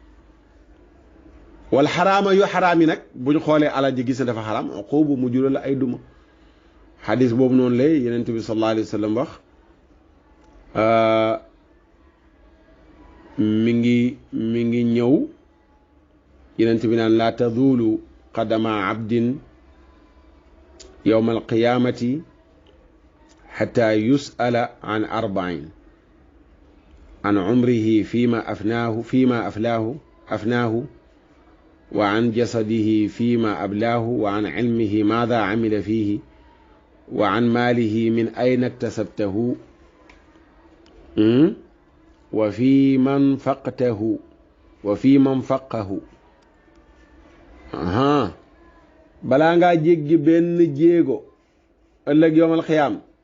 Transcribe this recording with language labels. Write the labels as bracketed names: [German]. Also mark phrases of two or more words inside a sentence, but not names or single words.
[Wolof] wal xaraama yu xaraam yi nag buñ xoolee alal ji gis ne dafa xaraam uqubu mu jural la ay duma xadis boobu noonu la Yonent bi [Arabic] صلى الله عليه وسلم [Wolof] wax mi ngi ñëw Yonent bi naan [Arabic] لا تزول قدما عبد يوم القيامة حتى يسأل عن أربع عن عمره فيما أفناه وعن جسده فيما أبلاه وعن علمه ماذا عمل فيه وعن ماله من أين اكتسبه وفيم أنفقه [Wolof] balaa ngaa jéggi benn jéego ëllëg [Arabic] يوم القيامة